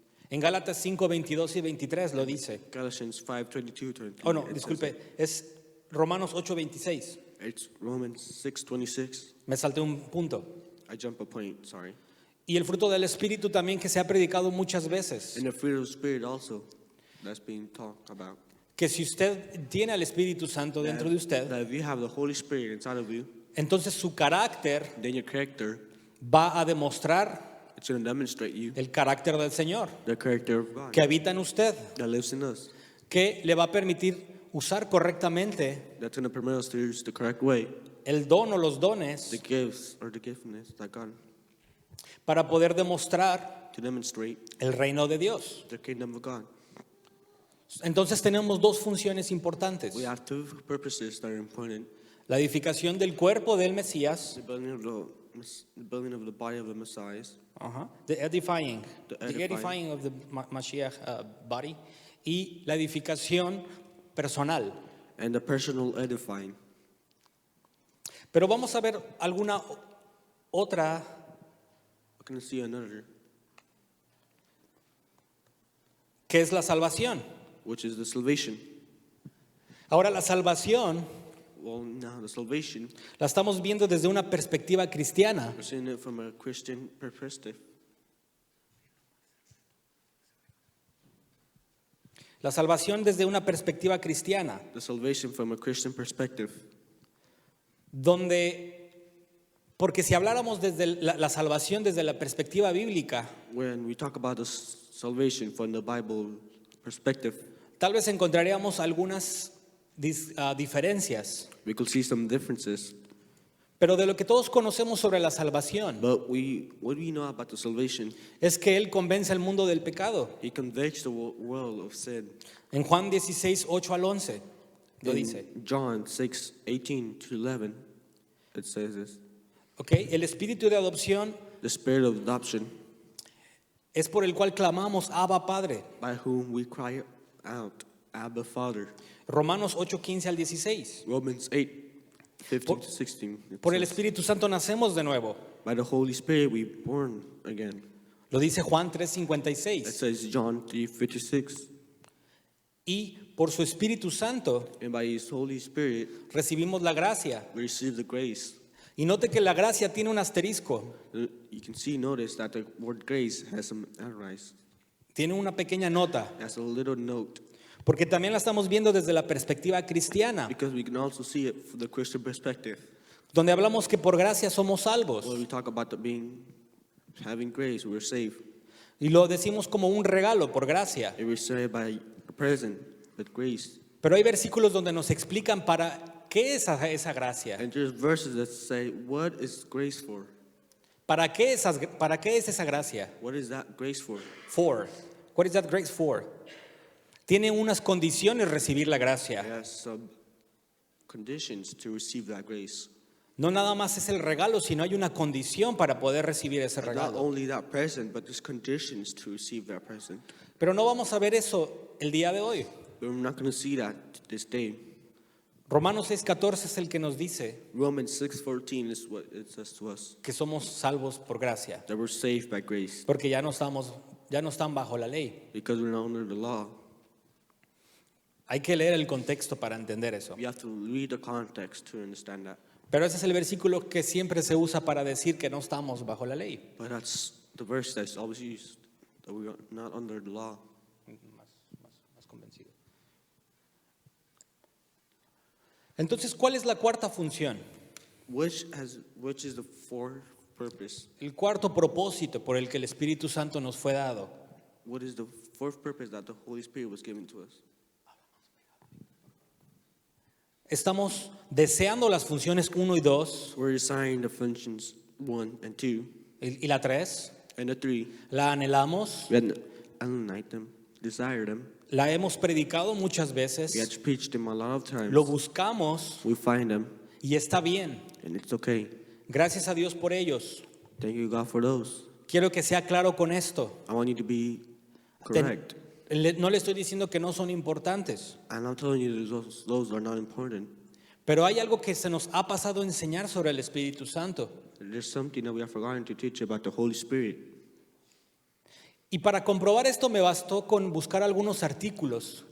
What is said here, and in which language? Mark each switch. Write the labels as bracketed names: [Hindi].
[Spanish] En Gálatas 5:22 y 23 lo dice. [English] Galatians 5:22, 23. Oh, no, it says [Spanish] disculpe, es Romanos 8:26. [English] It's Romans 6:26. [Spanish] Me salté un punto. [English] I jump a point, sorry. [Spanish] Y el fruto del Espíritu también que se ha predicado muchas veces. [English] And the fruit of the Spirit also, that's being talked about. [Spanish] Que si usted tiene al Espíritu Santo dentro de usted, [English] That if you have the Holy Spirit inside of you, [Spanish] entonces su carácter [English] then your character, [Spanish] va a demostrar [English] it's going to demonstrate you [Spanish] el carácter del Señor [English] the character of God [Spanish] que habita en usted, [English] that lives in us. [Spanish] que le va a permitir usar correctamente [English] That's going to permit us to use the correct way, [Spanish] el don o los dones [English] the gifts or the giftedness that God, [Spanish] para poder demostrar [English] to demonstrate [Spanish] el reino de Dios. [English] the kingdom of God. [Spanish] Entonces tenemos dos funciones importantes: [English] We have two purposes that are important. [Spanish] la edificación del cuerpo del Mesías, [English] The building of the body of the Messiah, the edifying edifying. of the Mashiach body, [Spanish] y la edificación personal. [English] and the personal edifying. [Spanish] Pero vamos a ver alguna otra [English] We're going to see another, [Spanish] que es la salvación. [English] which is the salvation. [Spanish] Ahora la salvación [English] Well, now the salvation, [Spanish] la estamos viendo desde una perspectiva cristiana. [English] we're seeing it from a Christian perspective. [Spanish] La salvación desde una perspectiva cristiana, [English] The salvation from a Christian perspective. [Spanish] porque si habláramos desde la salvación desde la perspectiva bíblica, [English] When we talk about the salvation from the Bible perspective, [Spanish] tal vez encontraríamos algunas diferencias. [English] we could see some differences. [Spanish] Pero de lo que todos conocemos sobre la salvación [English] But what we know about the salvation, [Spanish] es que Él convence al mundo del pecado. [English] He convicts the world of sin. [Spanish] En Juan 16, 8 al 11, lo dice. [English] In John 6:18 to 11, it says this. ¿Ok? [Spanish] El espíritu de adopción [English] The spirit of adoption, [Spanish] es por el cual clamamos, Abba Padre. [English] by whom we cry out, Abba, Father. [Spanish] Romanos 8:15 al 16. [English] Romans 8:15 to 16. It [Spanish] Por el [English] says, [Spanish] Espíritu Santo nacemos de nuevo. [English] by the Holy Spirit we born again. [Spanish] Lo dice Juan [English] That [Spanish] 3:56. [English] says John 3:56. [Spanish] Y por su Espíritu Santo [English] And by His Holy Spirit [Spanish] recibimos la gracia. [English] we receive the grace. [Spanish] Y note que la gracia tiene un asterisco, [English] You can notice that the word grace has some arise, [Spanish] tiene una pequeña nota, [English] has a little note, [Spanish] porque también la estamos viendo desde la perspectiva cristiana, [English] because we can also see it from the Christian perspective. [Spanish] donde hablamos que por gracia somos salvos. [English] When we talk about having grace, we're saved. [Spanish] Y lo decimos como un regalo por gracia. [English] And we're saved by a present with grace. [Spanish] Pero hay versículos donde nos explican para qué es esa gracia. [English] And there's verses that say, what is grace for? [Spanish] ¿Para qué es esa gracia? [English] What is that grace for? For. What is that grace for? [Spanish] Tiene unas condiciones recibir la [English] It [Spanish] gracia. [English] has some conditions to receive that grace. [Spanish] No nada más es el regalo, sino hay una condición para poder recibir ese [English] Not [Spanish] regalo. [English] only that present, but there's conditions to receive that present. [Spanish] Pero no vamos a ver eso el día de hoy. [English] But we're not going to see that this day. [Spanish] Romanos 6:14 es el que nos dice [English] Romans 6:14 is what it says to us, [Spanish] que somos salvos por gracia, [English] that we're saved by grace, [Spanish] porque ya no están bajo la ley. [English] because we're not under the law. [Spanish] Hay que leer el contexto para entender eso. [English] We have to read the context to understand that. [Spanish] Pero ese es el versículo que siempre se usa para decir que no estamos bajo la ley. [English] But that's the verse that's always used, that we are not under the law. [Spanish] Más convencido. Entonces, ¿cuál es la cuarta función? [English] Which is the fourth purpose? [Spanish] El cuarto propósito por el que el Espíritu Santo nos fue dado. [English] What is the fourth purpose that the Holy Spirit was given to us? [Spanish] Estamos deseando las funciones 1 y 2 [English] We're assigned the functions 1 and 2, [Spanish] y la 3. [English] and the 3. [Spanish] La anhelamos, [English] We had aligned them, desire them. [Spanish] la hemos predicado muchas [English] We [Spanish] veces, [English] had preached them a lot of times. [Spanish] lo buscamos [English] We find them, [Spanish] y está bien. [English] and it's okay. [Spanish] Gracias a Dios por ellos. [English] Thank you, God, for those. [Spanish] Quiero que sea claro con esto. [English] I want you to be Ten- correct. [Spanish] No le estoy diciendo que no son importantes, [English] And I'm telling you that those are not important. [Spanish] pero hay algo que se nos ha pasado a enseñar sobre el Espíritu Santo. [English] There's something that we have forgotten to teach about the Holy Spirit. [Spanish] Y para comprobar esto me bastó con buscar algunos artículos.